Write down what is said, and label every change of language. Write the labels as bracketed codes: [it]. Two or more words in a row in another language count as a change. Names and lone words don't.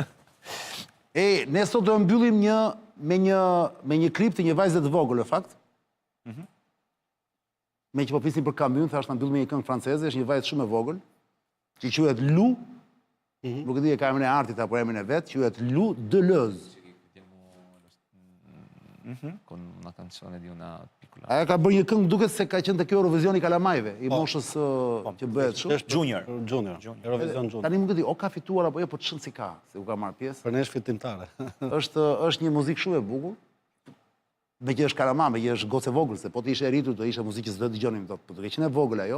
[sq] Ne sot do mbyllim me një klip të një vajze të vogël, në fakt. Me që po flisim për Camus, thash na mbyllim me një këngë franceze, është një vajzë shumë e vogël, që quhet Lou, nuk e di e ka emrin e artit apo emrin e vet, quhet Lou Deleuze. [it] Con una canzone di una piccola... [sq] Aja ka bërë një këngë, duket se ka qenë te kjo Eurovisioni kalamajve, i moshës që bëhet shumë. Është Junior. Eurovision Junior. Tani nuk e di, o ka fituar apo jo, po ç'në si ka, se u ka marrë pjesë. Për ne është fitimtare. Është një muzikë shumë e bukur. Me që është kalama, me që është gocë e vogël, se po të ishe e rritur, do ishe muzikë që s'do të dëgjonim dot, po të ke qenë e vogël ajo.